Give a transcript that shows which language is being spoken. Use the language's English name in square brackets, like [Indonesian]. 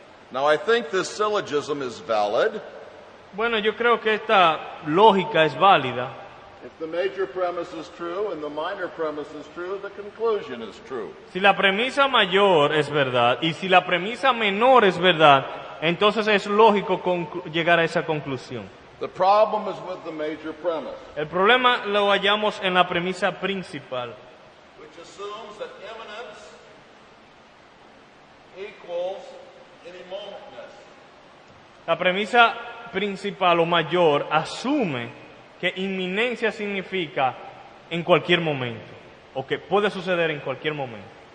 [English] Now I think this syllogism is valid. [Spanish] Bueno, yo creo que esta lógica es válida. [English] If the major premise is true and the minor premise is true, the conclusion is true. [Spanish] Si la premisa mayor es verdad y si la premisa menor es verdad, entonces es lógico llegar a esa conclusión. [English] The problem is with the major premise, [Spanish] El problema lo hallamos en la premisa principal, [English] which assumes that imminence equals any momentness. [Spanish] La premisa principal o mayor asume que inminencia significa en cualquier momento, o que puede suceder en cualquier momento.